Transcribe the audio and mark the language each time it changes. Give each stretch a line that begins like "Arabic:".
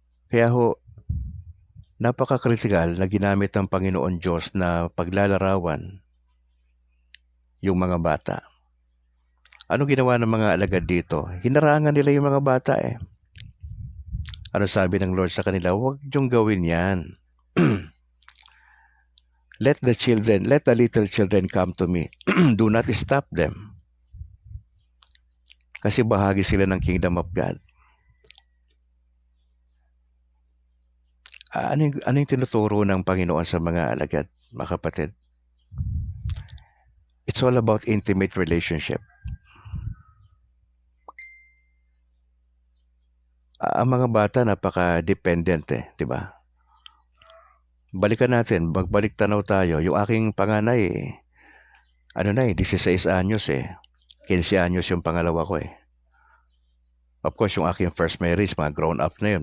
Filipino: Kaya ho, napaka-critical na ginamit ng Panginoon Diyos na paglalarawan yung mga bata. Ano ginawa ng mga alagad dito? Hinarangan nila yung mga bata eh. Ano sabi ng Lord sa kanila? Huwag niyong gawin yan.
English: Let the little children come to me. Do not stop them.
Filipino: Kasi bahagi sila ng kingdom of God. Ano yung tinuturo ng Panginoon sa mga alagad, mga kapatid?
English: It's all about intimate relationship.
Filipino: Ang mga bata napaka-dependent eh, di ba? Balikan natin, magbalik tanaw tayo. Yung aking panganay, 16 anyos eh. 15 anyos yung pangalawa ko eh.
English: Of course,
Filipino: yung aking first marriage, mga
English: grown up
Filipino: na yun.